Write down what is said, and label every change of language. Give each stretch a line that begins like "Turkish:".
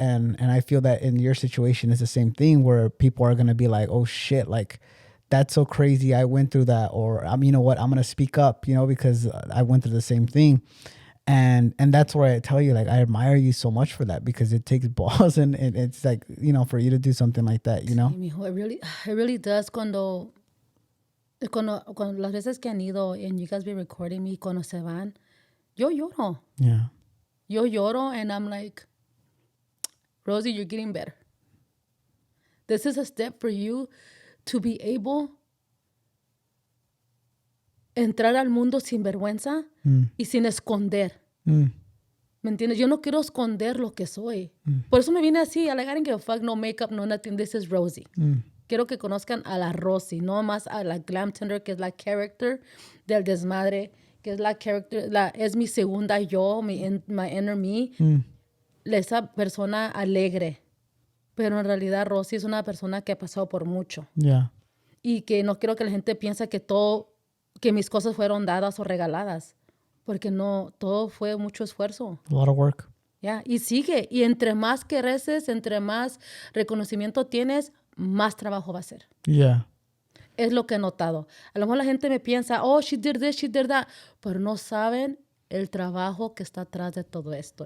English: And I feel that in your situation, it's the same thing where people are going to be like, oh shit, like that's so crazy. I went through that, or you know what, I'm going to speak up, because I went through the same thing. And that's where I tell you, like, I admire you so much for that, because it takes balls and it's like, for you to do something like that,
Spanish: Sí, mijo,
English: it really does.
Spanish: Cuando las veces que han ido
English: and you guys be recording me,
Spanish: cuando se van, yo lloro.
English: Yeah.
Spanish: Yo lloro
English: and I'm like, Rosie, you're getting better. This is a step for you to be able
Spanish: entrar al mundo sin vergüenza y sin esconder. ¿Me entiendes? Yo no quiero esconder lo que soy. Por eso me vine así.
English: I didn't give a fuck, no makeup, no nothing. This is Rosie.
Spanish: Quiero que conozcan a la Rosie, no más a la Glamtender, que es la character del desmadre, que es la character, es mi segunda yo,
English: my inner me.
Spanish: Esa persona alegre. Pero en realidad Rosie es una persona que ha pasado por mucho.
English: Yeah.
Spanish: Y que no quiero que la gente piense que mis cosas fueron dadas o regaladas. Porque no, todo fue mucho esfuerzo.
English: A lot of work.
Spanish: Yeah. Y sigue. Y entre más que reces, entre más reconocimiento tienes, más trabajo va a ser.
English: Yeah.
Spanish: Es lo que he notado. A lo mejor la gente me piensa,
English: oh, she did this, she did that.
Spanish: Pero no saben el trabajo que está atrás de todo esto.